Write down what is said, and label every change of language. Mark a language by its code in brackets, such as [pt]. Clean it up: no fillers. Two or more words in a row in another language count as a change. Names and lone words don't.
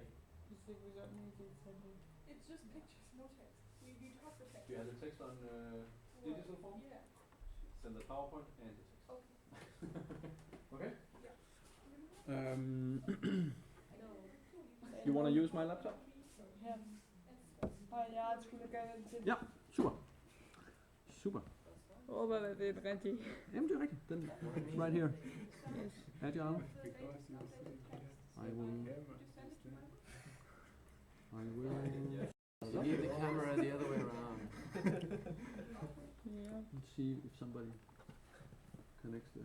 [en] You see, we don't need it, so we- It's just pictures, no text. We talk the text. Do you have the text on digital form? Yeah. Send the PowerPoint and the text. Okay. Okay. Yeah. You want to use my laptop? [da] Ja. Ja, jeg skulle gerne til. Ja. Super. Super. Håber, at det er rigtigt. Jamen, det er rigtigt. Den [en] right here. Yes. Agile. Because you see I will. You need the camera the other way around. [da] Ja, [en] Let's see if somebody connects there.